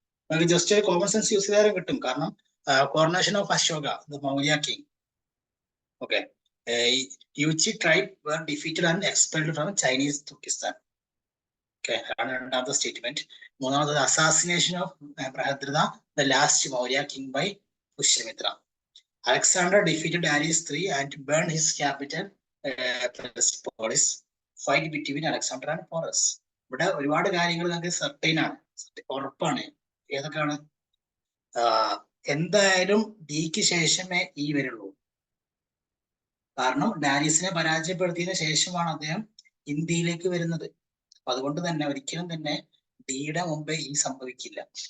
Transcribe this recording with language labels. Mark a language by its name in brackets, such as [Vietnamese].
[Malayalam] നിങ്ങൾക്ക് just common sense use ചെയ്താലും കിട്ടും. കാരണം [English] Coronation of Ashoka, Maurya king. Okay, Yuezhi tribe were defeated and expelled from Chinese Turkestan. [Malayalam] Okay, അതാണ് രണ്ടാമത്തെ സ്റ്റേറ്റ്മെന്റ്. മൂന്നാമത് [English] Assassination of Brihadratha, the last Maurya king by Pushyamitra. Alexander defeated Darius III and burned his capital Persepolis. Fight between Alexander and Porus. [Malayalam] ഇവിടെ ഒരുപാട് കാര്യങ്ങൾ നമുക്ക് certain ആണ്, ഉറപ്പാണ്. ഏതൊക്കെയാണ്? എന്തായാലും ഡിക്ക് ശേഷമേ ഈ വരുള്ളൂ. കാരണം ഡാരിയസിനെ പരാജയപ്പെടുത്തിയതിനു ശേഷമാണ് അദ്ദേഹം ഇന്ത്യയിലേക്ക് വരുന്നത്. അതുകൊണ്ട് തന്നെ ഒരിക്കലും തന്നെ ഡിയുടെ മുമ്പേ ഈ സംഭവിക്കില്ല.